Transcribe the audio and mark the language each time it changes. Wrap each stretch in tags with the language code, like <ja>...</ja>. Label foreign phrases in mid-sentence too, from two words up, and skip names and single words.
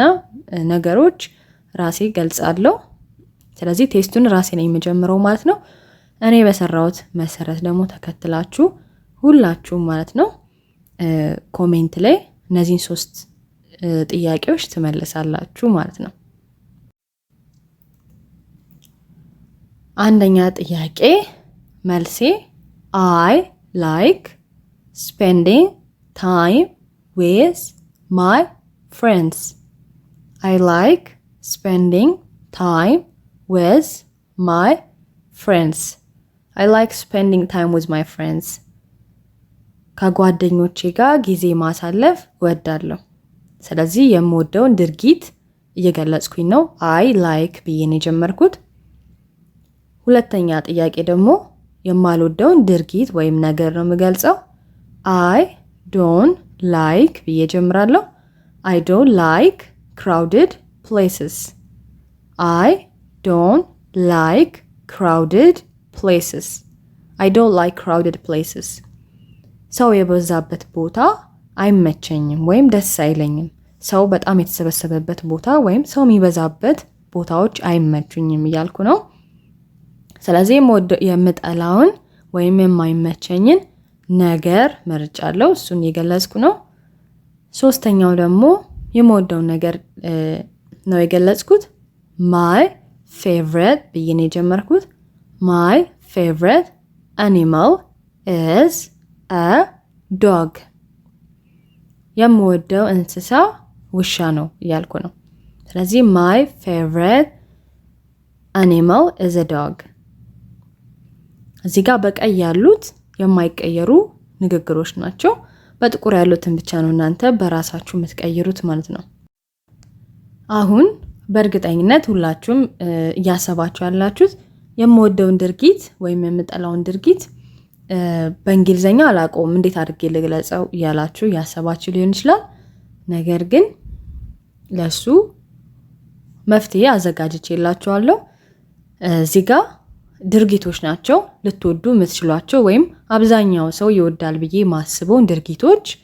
<am>ነገሮች ራሴ ገልጻለሁ። ስለዚህ ቴስቱን ራሴ ነኝ የምጀምረው ማለት ነው። እኔ በሰራሁት መሰረት ደግሞ ተከትላችሁ ሁላችሁም ማለት ነው ኮሜንት ላይ እነዚህን 3 ጥያቄዎች ትመልሳላችሁ ማለት ነው። አንደኛ ጥያቄ መልሴ</am> <en>I like spending time with my friends. I like spending time with my friends. I like spending time with my friends.</en> <am>ከጓደኞቼ ጋር ጊዜ ማሳለፍ እወዳለሁ። ስለዚህ የምወደውን ድርጊት እየገለጽኩኝ ነው።</am> <en>I like</en> <am>ብዬ ነው የጀመርኩት። ሁለተኛ ጥያቄ ደግሞ የማልወደውን ድርጊት ወይም ነገር ነው የምገልጸው።</am> <en>I don't like</en> <am>ብዬ ጀምራለሁ።</am> <en>I don't like crowded places. I don't like crowded places. I don't like crowded places.</en> <am>ሰው የበዛበት ቦታ አይመቸኝም ወይም ደስ አይለኝም። ሰው በጣም የተሰበሰበበት ቦታ ወይም ሰው የሚበዛበት ቦታዎች አይመቹኝም እያልኩ ነው። ስለዚህ የምጠላውን ወይም የማይመቸኝን ነገር መርጫለሁ፣ እሱን የገለጽኩ ነው። ሶስተኛው ደግሞ የምወደውን ነገር ነው የገለጽኩት።</am> <en>my favorite</en> <am>ብዬ ነው የጀመርኩት።</am> <en>my favorite animal is a dog.</en> <am>የምወደው እንስሳ ውሻ ነው እያልኩ ነው። ስለዚህ</am> <en>my favorite animal is a dog.</en> <am>እዚህ ጋር በቀይ ያሉት የማይቀየሩ ንግግሮች ናቸው። በጥቁር ያሉትን ብቻ ነው እናንተ በራሳችሁ የምትቀይሩት ማለት ነው። አሁን በእርግጠኝነት ሁላችሁም እያሰባችሁ ያላችሁት የምወደውን ድርጊት ወይም የምጠላውን ድርጊት በእንግሊዘኛ አላውቀውም እንዴት አድርጌ ልግለጸው እያላችሁ እያሰባችሁ ሊሆን ይችላል። ነገር ግን ለሱ መፍትሄ አዘጋጅቼላችኋለሁ። እዚህ ጋር ድርጊቶች ናቸው ልትወዱ የምትችሏቸው ወይም አብዛኛው ሰው ይወዳል ብዬ ማስበውን ድርጊቶች</am>